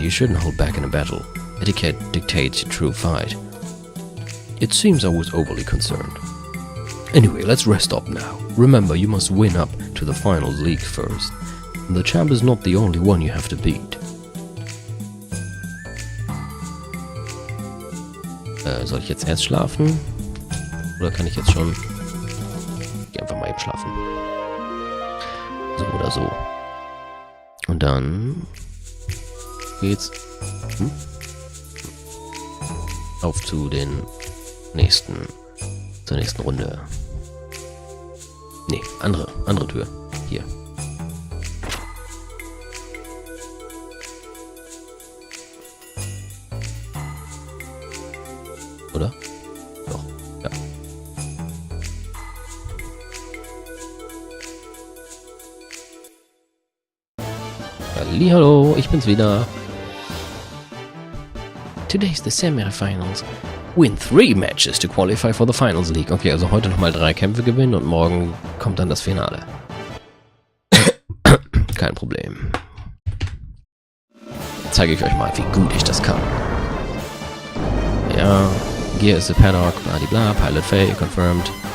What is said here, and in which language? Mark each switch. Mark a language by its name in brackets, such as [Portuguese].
[English] You shouldn't hold back in a battle. Etiquette dictates a true fight. It seems I was overly concerned. Anyway, let's rest up now. Remember, you must win up to the finals league first. The champ is not the only one you have to beat. [German] Soll ich jetzt erst schlafen? Oder kann ich jetzt schon... Ich geh einfach mal eben schlafen. So oder so. Und dann... geht's... auf zu den nächsten... zur nächsten Runde. Nee, andere Tür. Hier. Oder? Doch, ja. Hallihallo, ich bin's wieder. [English] Today's the semi-finals. Win 3 matches to qualify for the finals league. [German] Okay, also heute nochmal 3 Kämpfe gewinnen und morgen kommt dann das Finale. Kein Problem. Zeige ich euch mal, wie gut ich das kann. [English] Ja, Gear is the paddock, bla, Pilot Faye, confirmed.